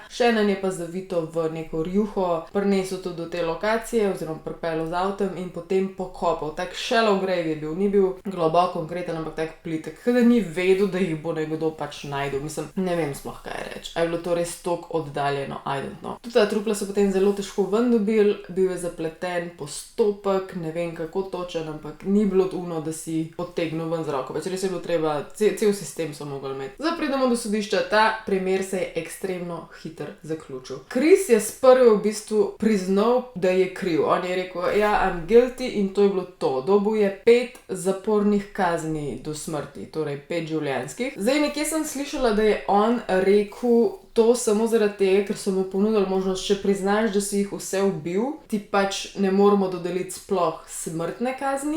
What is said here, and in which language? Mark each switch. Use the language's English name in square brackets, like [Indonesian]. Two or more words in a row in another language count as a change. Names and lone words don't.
[Slovenian] Shannon je pa zavito v neko rjuho, prinesel to do te lokacije oziroma pripeljal z avtom in potem pokopal. Tak [English] shallow grave [Slovenian] je bil, ni bil globok konkreten, ampak tak plitek, da ni vedel, da jih bo nekdo pač najdel. Mislim, ne vem sploh kaj reči. A je bilo to res toliko oddaljeno? [English] I don't know. [Slovenian] Tudi ta trupla so potem zelo težko ven dobili, bil je zapleten postopek, ne vem kako točen, ampak ni bilo tuno, da si potegnil ven z roko. Pač res je bilo treba, cel sistem so mogli imeti. Zdaj pridemo do sodišča, ta primer se je ekstremno hiter zaključil. Chris je sprva v bistvu priznal, da je kriv. On je rekel, ja, [English] I'm guilty [Slovenian] in to je bilo to. Dobil je 5 zapornih kazni do smrti, torej 5 življenjskih. Zdaj nekje sem slišala, da je on rekel to samo zaradi tega, ker so mu ponudili možnost, če priznaš, da si jih vse ubil, ti pač ne moramo dodeliti sploh smrtne kazni.